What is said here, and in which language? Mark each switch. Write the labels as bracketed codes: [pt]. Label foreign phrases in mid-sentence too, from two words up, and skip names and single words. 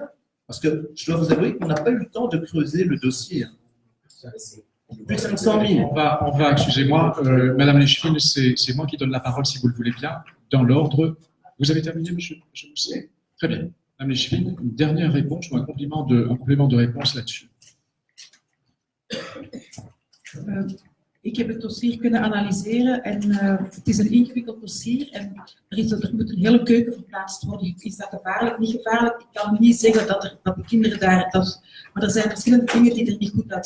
[fr] Parce que je dois vous avouer qu'on n'a pas eu le temps de creuser le dossier. Plus de 500 000. On va excusez-moi, Madame Léchine, c'est moi qui donne la parole, si vous le voulez bien, dans l'ordre. Vous avez terminé, monsieur Mousset? Très bien. Madame Léchine, une dernière réponse ou un complément de réponse là-dessus. [nl] Ik heb het dossier kunnen analyseren en het is een ingewikkeld dossier en er moet een hele keuken verplaatst worden. Is dat gevaarlijk? Niet gevaarlijk? Ik kan niet zeggen dat de kinderen daar... maar er zijn verschillende dingen die er niet goed uitzien.